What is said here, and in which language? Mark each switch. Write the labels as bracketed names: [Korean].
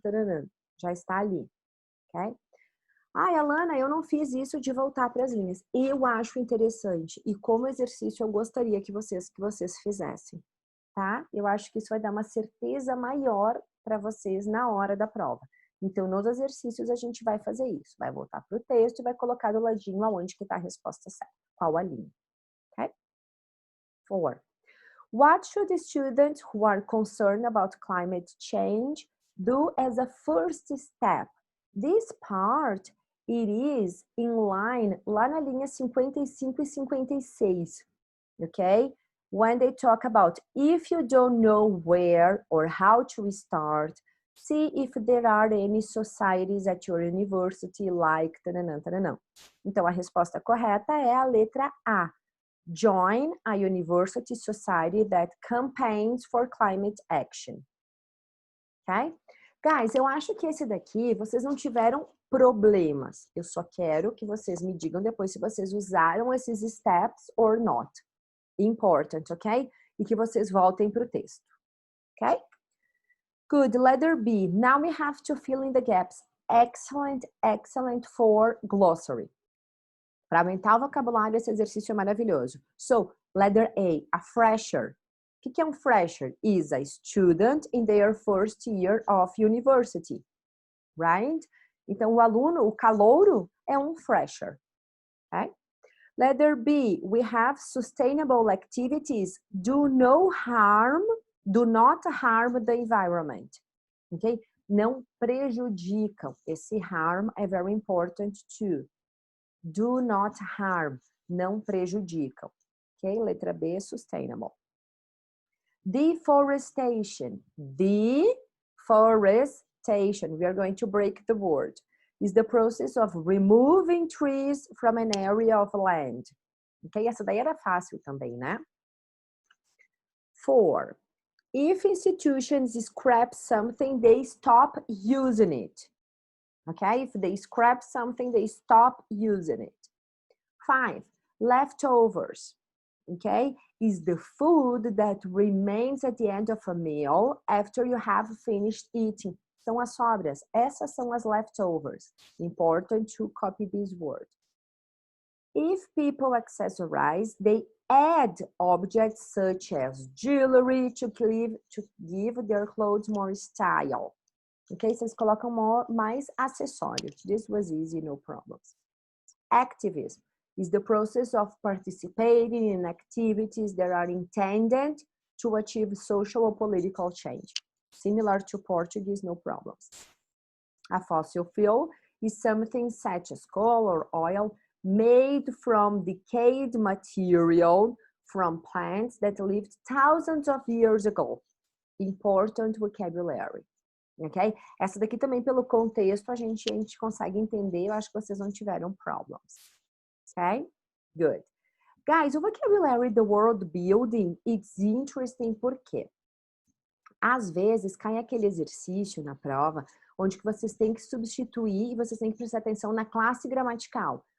[Portuguese] Taranã. Já está ali. Ok? Ai, Alana, eu não fiz isso de voltar para as linhas. Eu acho interessante. E como exercício eu gostaria que vocês fizessem. Tá? Eu acho que isso vai dar uma certeza maior para vocês na hora da prova. Então, nos exercícios a gente vai fazer isso. Vai voltar para o texto e vai colocar do ladinho aonde que está a resposta certa. Qual a linha. Ok? 4. [English] What should students who are concerned about climate change do as a first step? This part, it is in line, [Portuguese] lá na linha 55 e 56. [English] Ok? When they talk about if you don't know where or how to start, see if there are any societies at your university like taranã, taranã. [Portuguese] Então, a resposta correta é a letra A. [English] Join a university society that campaigns for climate action. Ok? [Portuguese] Guys, eu acho que esse daqui vocês não tiveram problemas. Eu só quero que vocês me digam depois se vocês usaram esses [English] steps or not. Important, [Portuguese] ok? E que vocês voltem para o texto, ok? [English] Good, letter B. Now we have to fill in the gaps. Excellent, excellent for glossary. [Portuguese] Para aumentar o vocabulário, esse exercício é maravilhoso. [English] So, letter A fresher. [Portuguese] O que é um fresher? [English] Is a student in their first year of university, right? [Portuguese] Então, o aluno, o calouro, é um fresher, okay? [English] Letter B, we have sustainable activities do not harm the environment, ok? [Portuguese] Não prejudicam. [English] Esse harm é very important too. Do not harm, [Portuguese] não prejudicam. [English] Ok? [Portuguese] Letra B, [English] sustainable. Deforestation. Deforestation. We are going to break the word. Is the process of removing trees from an area of land. Ok? [Portuguese] Essa daí era fácil também, né? 4. [English] If institutions scrap something, they stop using it. Okay? If they scrap something, they stop using it. 5. Leftovers. Okay? Is the food that remains at the end of a meal after you have finished eating. [Portuguese] São as sobras. Essas são as [English] leftovers. Important to copy this word. If people accessorize, they add objects such as jewelry to give their clothes more style. Ok? [Portuguese] Vocês colocam mais acessórios. [English] This was easy, no problems. Activism is the process of participating in activities that are intended to achieve social or political change. Similar to Portuguese, no problems. A fossil fuel is something such as coal or oil made from decayed material from plants that lived thousands of years ago. Important vocabulary. Ok? [Portuguese] Essa daqui também, pelo contexto, a gente consegue entender. Eu acho que vocês não tiveram [English] problems. [Portuguese] Ok? Good. Guys, o vocabulary [English] the world building, it's interesting [Portuguese] porque às vezes cai aquele exercício na prova onde que vocês têm que substituir e vocês têm que prestar atenção na classe gramatical.